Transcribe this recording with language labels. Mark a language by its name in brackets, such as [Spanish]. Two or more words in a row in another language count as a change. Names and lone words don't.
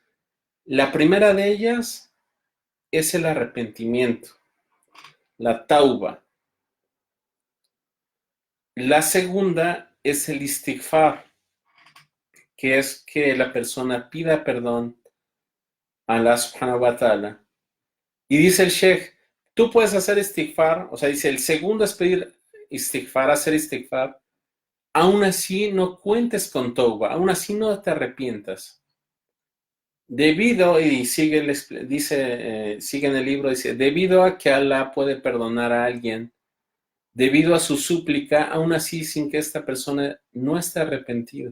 [Spanish] La primera de ellas es el arrepentimiento, la tauba. La segunda es el istighfar, que es que la persona pida perdón a Allah [Arabic] سبحانه وتعالى. [Spanish] Y dice el Sheikh, tú puedes hacer istighfar, o sea, dice, el segundo es pedir istighfar, hacer istighfar, aún así no cuentes con tauba, aún así no te arrepientas. Debido, y sigue, sigue en el libro, dice, debido a que Allah puede perdonar a alguien, debido a su súplica, aún así sin que esta persona no esté arrepentida.